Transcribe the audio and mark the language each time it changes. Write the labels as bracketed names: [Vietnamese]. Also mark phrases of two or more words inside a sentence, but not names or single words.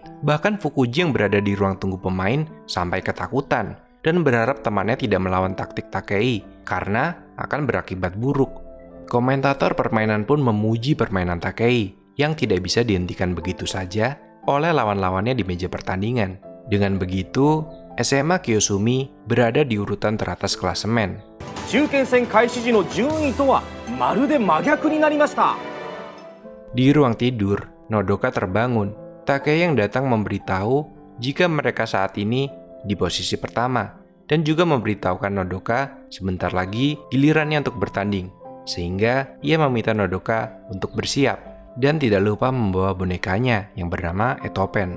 [Indonesian] Bahkan Fukuji yang berada di ruang tunggu pemain sampai ketakutan dan berharap temannya tidak melawan taktik Takei karena akan berakibat buruk. Komentator permainan pun memuji permainan Takei yang tidak bisa dihentikan begitu saja oleh lawan-lawannya di meja pertandingan. Dengan begitu, SMA Kyosumi berada di urutan teratas klasemen. [Japanese] 中堅戦開始時の順位とはまるで真逆になりました。 [Indonesian] Di ruang tidur, Nodoka terbangun. Takei yang datang memberitahu jika mereka saat ini di posisi pertama dan juga memberitahukan Nodoka sebentar lagi gilirannya untuk bertanding. Sehingga ia meminta Nodoka untuk bersiap dan tidak lupa membawa bonekanya yang bernama Etopen.